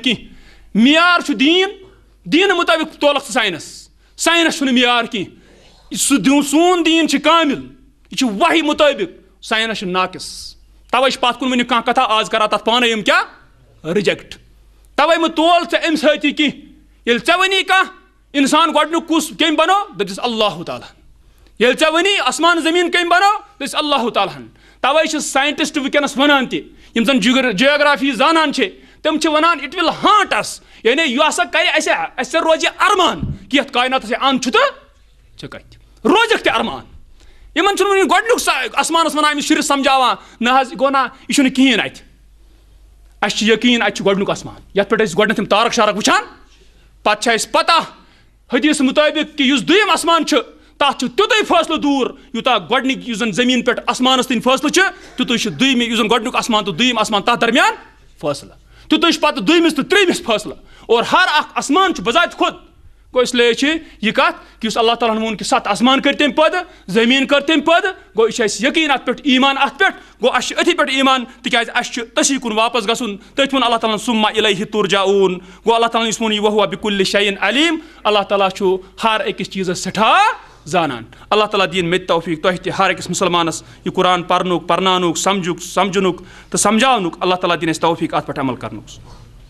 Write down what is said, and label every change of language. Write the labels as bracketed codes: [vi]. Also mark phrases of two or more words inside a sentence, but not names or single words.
[ks] کینٛہہ معیار چھُ دیٖنہٕ مُطٲبِق تولکھ ژٕ ساینس چھُنہٕ معیار کینٛہہ سون دیٖن چھُ کامِل یہِ چھُ وحی مُطٲبِق ساینس چھُ ناقص توے چھِ پتھ کُن ؤنِو کانٛہہ کتھا آز کران تتھ پانے یِم کیاہ رِجیکٹ توے مہٕ تول ژےٚ امہِ سۭتی کینٛہہ ییٚلہِ ژےٚ وَنی کانٛہہ انسان گۄڈنیُک کُس کٔمۍ بنوو دٔپزِس اللہ تعالیٰ ییٚلہِ ژےٚ وَنی آسمان زٔمیٖن کٔمۍ بنوو دٔپزِس اللہ تعالیٰ ہن توے چھِ ساینٹسٹ وٕنکیٚنس ونان تہِ یِم زن جیوگرافی زانان چھِ تِم چھِ ونان اٹ [en] will haunt us [ks] یعنی یہِ ہسا کرِ اسہِ روزِ ارمان کہِ یتھ کایناتس انٛد چھُ تہٕ ژٕ کتہِ روزکھ تہِ ارمان یِمن چھُنہٕ وُنہِ گۄڈنیُک آسمانس ونان أمِس شُرِس سمجھاوان نہ حظ گوٚو نہ یہِ چھُنہٕ کِہیٖنۍ اَتہِ اسہِ چھُ یقیٖن اَتہِ چھُ گۄڈنیُک آسمان یتھ پٮ۪ٹھ أسۍ گۄڈنیتھ یِم تارک شارک وٕچھان پتہٕ چھِ اسہِ پتہ حدیث مُطٲبِق کہ یُس دوٚیِم آسمان چھُ تتھ چھُ تیُتُے فٲصلہٕ دوٗر یوٗتاہ گۄڈنِکۍ یُس زن زٔمیٖن پٮ۪ٹھ آسمانس تام فٲصلہٕ چھُ تیُتُے چھُ دوٚیمہِ یُس زن گۄڈنیُک آسمان تہٕ دوٚیِم آسمان تتھ درمیان فٲصلہٕ تیُتُے چھُ پتہٕ دوٚیمِس تہٕ ترٛیٚیمِس فٲصلہٕ اور ہر اکھ آسمان چھُ بذاتہِ خود گو [ur] اس لیے [ks] یہ کت کہ اللہ تعالیٰ وون کہ 7 آسمان کر تم پد زمین کر تم پد گو یہ یقین ات پہ ایمان ات پہ گو اس اتھی پہ ایمان تکیاز اس تسی کن واپس گھن تھی وون اللہ تعالیٰ [ar] ثم الیہ ترجعون [ks] گو اللہ تعالیٰ یس وون [ar] وہو بکل شیء علیم [ks] اللہ تعالیٰ ہر أکس چیزس سٹھا زانان اللہ تعالیٰ دین مت توفیق تہ تہ ہر أکس مسلمانس یہ قرآن پرنک پرنانک سمجھنک تو سمجھاونک اللہ تعالیٰ دین اس توفیق ات پہ عمل کرنک